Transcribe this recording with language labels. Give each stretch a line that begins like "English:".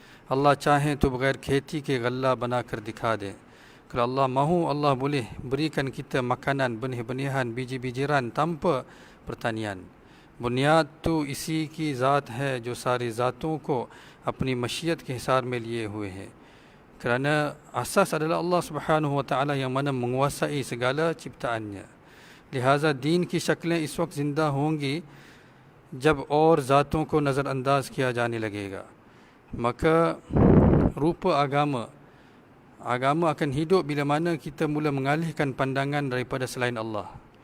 Hindi: Allah चाहे तो बगैर खेती के गल्ला बनाकर दिखा दे.
Malay: Kalau Allah mahu, Allah boleh berikan kita makanan, benih-benihan, biji-bijiran tanpa pertanian.
Hindi: बुनियाद तो इसी की ज़ात है जो सारी ज़ातों को अपनी मशीयत के हिसार में लिए हुए है.
Malay: Kerana asas adalah Allah Subhanahu wa Ta'ala yang mana menguasai segala ciptaannya.
Hindi: लिहाजा दीन की शक्लें इस वक्त ज़िंदा होंगी जब और ज़ातों को नज़रअंदाज किया जाने लगेगा.
Malay: Maka rupa agama akan hidup bila mana kita mula mengalihkan pandangan daripada selain Allah.